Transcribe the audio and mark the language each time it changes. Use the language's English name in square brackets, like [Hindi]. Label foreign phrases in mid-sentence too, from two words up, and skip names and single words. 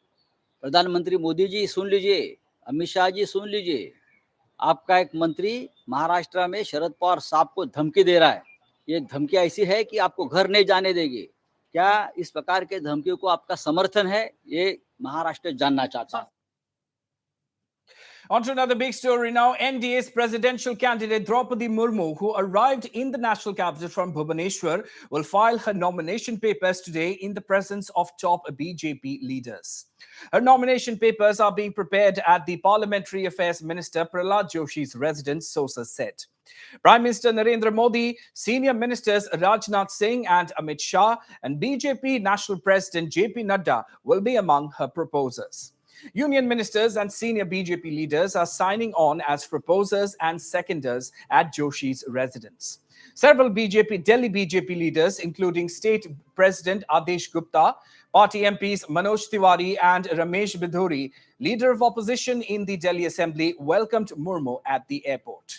[Hindi] प्रधानमंत्री मोदी जी सुन लीजिए, अमित शाह जी सुन लीजिए, आपका एक मंत्री महाराष्ट्र में शरद पवार साहब को धमकी दे रहा है। ये धमकी ऐसी है कि आपको घर नहीं जाने देगी। क्या इस प्रकार के धमकियों को आपका समर्थन है, ये महाराष्ट्र जानना चाहता है। [English] On to another big story now. NDA's presidential candidate Draupadi Murmu, who arrived in the national capital from Bhubaneswar, will file her nomination papers today in the presence of top BJP leaders. Her nomination papers are being prepared at the Parliamentary Affairs Minister Prahlad Joshi's residence, sources said. Prime Minister Narendra Modi, senior ministers Rajnath Singh and Amit Shah, and BJP National President JP Nadda will be among her proposers. Union ministers and senior BJP leaders are signing on as proposers and seconders at Joshi's residence. Several Delhi BJP leaders, including State President Adesh Gupta, party MPs Manoj Tiwari and Ramesh Bidhuri, leader of opposition in the Delhi Assembly, welcomed Murmu at the airport.